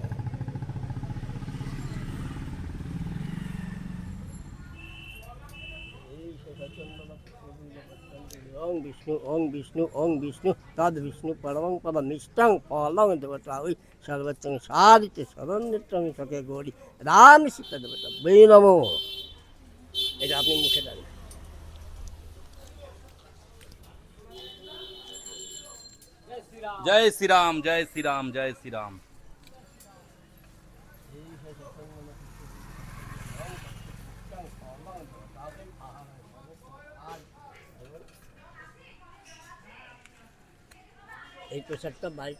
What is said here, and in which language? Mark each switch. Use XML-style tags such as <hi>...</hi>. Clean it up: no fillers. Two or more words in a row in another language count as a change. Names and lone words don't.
<sa>ओं विष्णु तद विष्णु परमं पदमिष्टं फलं देवता वै सर्वत्र साधित शरण्यं सखे गौरी राम सीता देवता वै नमो।</sa> <bn>এটা আপনি মুখে দেন। জয় শ্রীরাম, জয় শ্রীরাম, জয় শ্রীরাম। এই প্রসাদটা বাড়িতে,</bn>